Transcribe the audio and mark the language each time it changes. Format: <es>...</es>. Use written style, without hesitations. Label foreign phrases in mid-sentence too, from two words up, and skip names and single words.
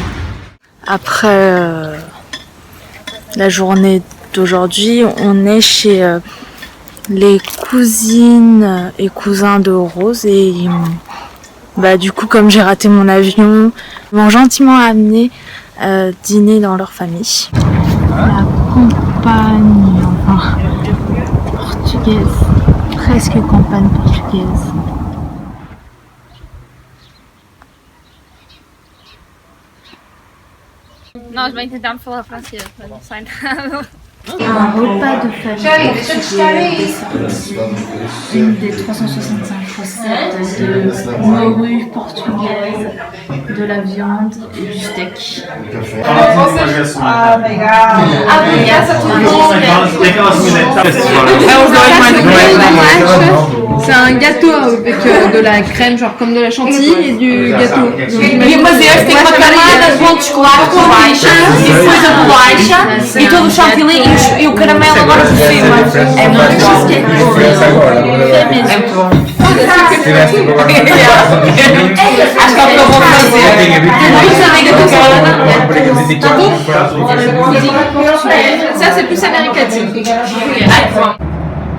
<fr>Après la journée d'aujourd'hui, on est chez les cousines et cousins de Rose et bah du coup comme j'ai raté mon avion, ils m'ont gentiment amené dîner dans leur famille. La campagne enfin portugaise, presque campagne portugaise.</fr> <pt>Não, mas bem tentar falar francês, mas não sai nada.</pt> <fr>Un repas de famille portugais, une des 365 recettes de morue portugaise, de la viande et du steak. C'est un gâteau avec de la crème, genre comme de la chantilly et du gâteau.</fr> <pt>Mas este tem uma camada de bolo de chocolate com bolacha e depois a bolacha e todo o chantilly e o caramelo agora por cima. É muito bom. É muito bom. Acho que é o que eu vou fazer.</pt> <fr>Ça c'est plus américain.</fr>